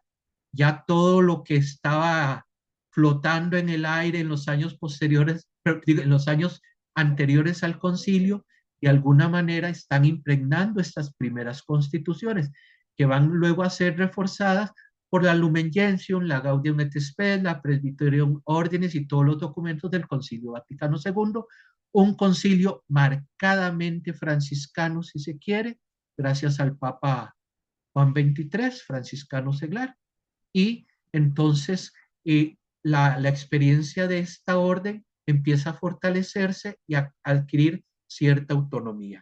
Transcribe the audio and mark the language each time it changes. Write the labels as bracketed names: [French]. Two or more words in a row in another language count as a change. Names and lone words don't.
[Spanish] Ya todo lo que estaba flotando en el aire en los años posteriores, en los años anteriores al concilio, de alguna manera están impregnando estas primeras constituciones, que van luego a ser reforzadas por la Lumen Gentium, la Gaudium et Spes, la Presbyterium Ordinis y todos los documentos del Concilio Vaticano II, un concilio marcadamente franciscano, si se quiere, gracias al Papa Juan XXIII, franciscano seglar, y entonces la experiencia de esta orden empieza a fortalecerse y a adquirir cierta autonomía.